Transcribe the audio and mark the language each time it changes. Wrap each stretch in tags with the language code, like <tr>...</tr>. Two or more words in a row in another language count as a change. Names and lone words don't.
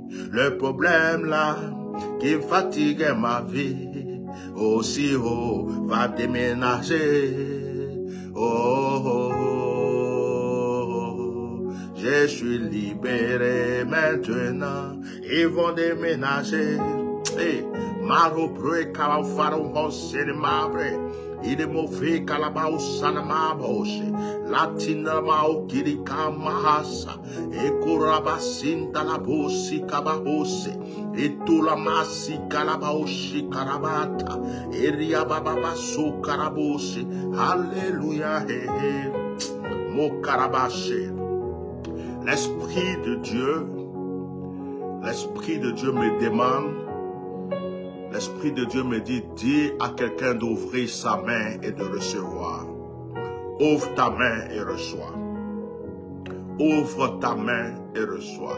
<fr>Le problème là qui fatiguait ma vie aussi va déménager. Je suis libéré maintenant. Ils vont déménager. Hey, Maro Bré Kalafaro Hosselmabre. Il est mauvais Kalabao Sanamaboshe. Latina Mao Kirika Mahasa. Et Kurabasinta la Bosi Kabahose. Et Tulamasi Kalabaoshi Karabata. Et Riababaso Karabose. Alléluia. Mo Karabache. L'Esprit de Dieu me demande. L'Esprit de Dieu me dit, dis à quelqu'un d'ouvrir sa main et de recevoir. Ouvre ta main et reçois. Ouvre ta main et reçois.</fr>